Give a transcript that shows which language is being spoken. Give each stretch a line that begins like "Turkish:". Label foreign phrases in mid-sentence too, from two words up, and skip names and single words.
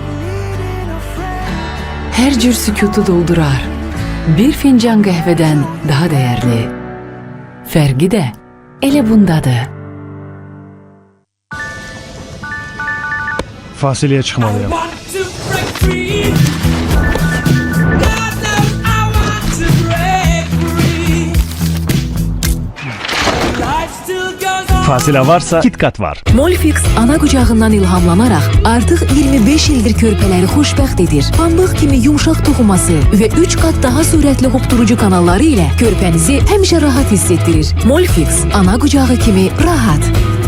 Azerbaijani: Hər cür sükutu doldurar. Bir fincan qəhvədən daha dəyərli. Fərqi də elə bundadır. Fasiləyə çıxmalıyam.
English: Life still goes on.
Azerbaijani: Fasilə varsa KitKat var. Molfix ana qucağından ilhamlanaraq artıq 25 ildir körpələri xoşbəxt edir. Pambıq kimi yumşaq toxuması və 3 qat daha sürətli hopdurucu kanalları ilə körpənizi həmişə rahat hiss etdirir. Molfix ana qucağı kimi rahat.